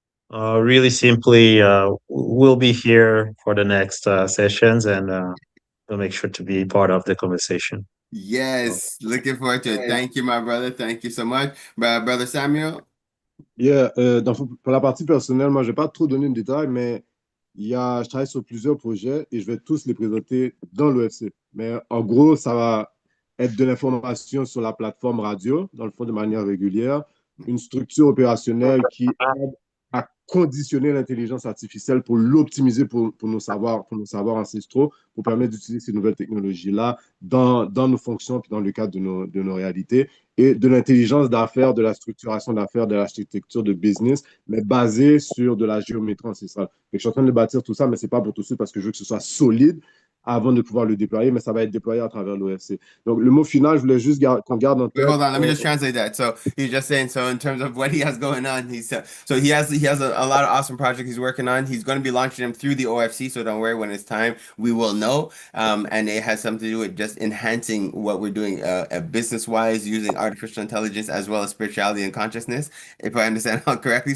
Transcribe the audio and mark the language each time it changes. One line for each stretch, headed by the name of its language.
English: Really simply, we'll be here for the next sessions, and we'll make sure to be part of the conversation. Yes, looking forward to it. Thank you, my brother. Thank you so much. Brother Samuel.
French: Yeah, pour la partie personnelle, moi, je vais pas trop donner de détails, mais je travaille sur plusieurs projets et je vais tous les présenter dans l'OFC. Mais en gros, ça va être de l'information sur la plateforme radio, dans le fond, de manière régulière, une structure opérationnelle qui aide à conditionner l'intelligence artificielle pour l'optimiser pour nos savoirs ancestraux, pour permettre d'utiliser ces nouvelles technologies-là dans nos fonctions et dans le cadre de nos réalités, et de l'intelligence d'affaires, de la structuration d'affaires, de l'architecture de business, mais basée sur de la géométrie ancestrale. Et je suis en train de bâtir tout ça, mais ce n'est pas pour tout de suite parce que je veux que ce soit solide avant de pouvoir le déployer, mais ça va être déployé à travers l'OFC. Donc, le mot final, je voulais juste qu'on garde en
English: Wait,
French: tête.
English: hold on. Let me just translate that. So he's just saying. So in terms of what he has going on, so he has a lot of awesome projects he's working on. He's going to be launching them through the OFC. So don't worry. When it's time, we will know. And it has something to do with just enhancing what we're doing, business wise, using artificial intelligence as well as spirituality and consciousness, if I understand correctly.